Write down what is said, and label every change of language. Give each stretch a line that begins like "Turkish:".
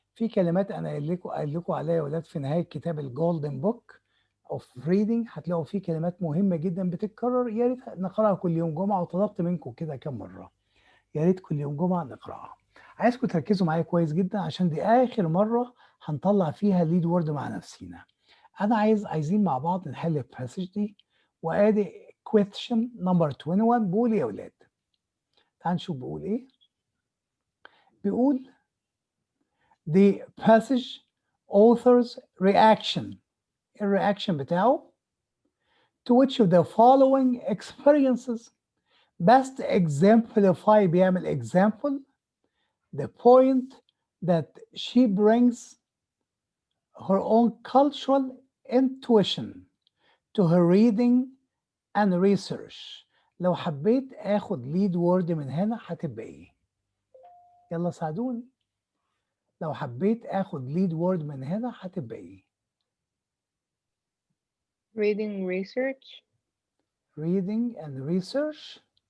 Arabic: في كلمات انا قايل لكم عليها يا ولاد في نهايه كتاب الجولدن بوك اوف ريدنج، هتلاقوا فيه كلمات مهمه جدا بتتكرر، يا ريت نقراها كل يوم جمعه، وطلبت منكم كده كم مره، يا ريت كل يوم جمعه نقراها. عايزكم تركزوا معايا كويس جدا، عشان دي اخر مره هنطلع فيها ليد وورد مع نفسينا. انا عايزين مع بعض نحل الباسج دي، وادي
English: question number 21
Arabic: بيقول ايه يا اولاد؟ تعالوا نشوف بيقول ايه.
English: بيقول the passage author's reaction،
Arabic: الرياكشن بتاعه
English: to which of the following experiences best exemplify،
Arabic: بيعمل
English: example the point that she brings her own cultural intuition to her reading and research.
Arabic: لو حبيت اخد lead word من هنا هتبقى ايه؟ يلا ساعدوني. لو حبيت اخد lead word من هنا هتبقى ايه؟
English: reading research. reading and research.